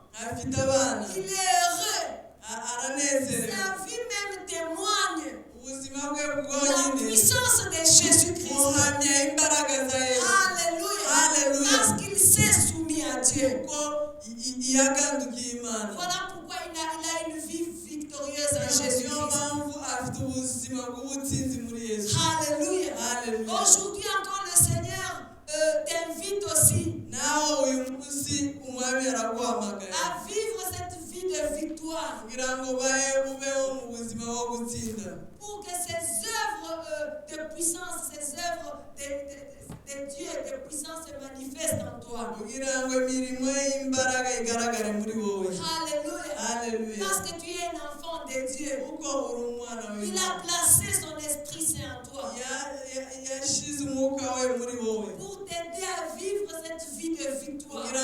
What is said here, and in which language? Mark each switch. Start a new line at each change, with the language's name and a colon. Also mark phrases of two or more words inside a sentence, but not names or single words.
Kinyarwanda: afite abana.
French: Il est heureux.
Kinyarwanda: aranezerewe.
French: Sa vie même témoigne
Kinyarwanda: ubuzima bwe
French: la
Kinyarwanda: bwonyine
French: puissance de Jésus-Christ.
Kinyarwanda: buhamya imbaraga za Yesu.
French: Alléluia.
Kinyarwanda: Alléluia.
French: Parce qu'il s'est soumis à Dieu.
Kinyarwanda: kuko yagandukiye Imana.
French: Voilà pourquoi il a une vie victorieuse en
Kinyarwanda: niyo
French: Jésus-Christ.
Kinyarwanda: mpamvu afite ubuzima bw'ubutsinzi muri Yesu.
French: Alléluia.
Kinyarwanda: Alléluia.
French: Aujourd'hui encore, le Seigneur t'invite aussi
Kinyarwanda: nawe uyu munsi umwami araguhamagaye
French: à vivre cette vie de victoire
Kinyarwanda: kugira ngo ubeho mu buzima bwo gutsinda.
French: pour que ces œuvres de puissance, ces œuvres de Dieu, de puissance se manifestent en toi. Alléluia.
Kinyarwanda: Alléluia.
French: Parce que tu es un enfant de Dieu. Il a placé son Esprit Saint en toi pour t'aider à vivre cette vie de victoire.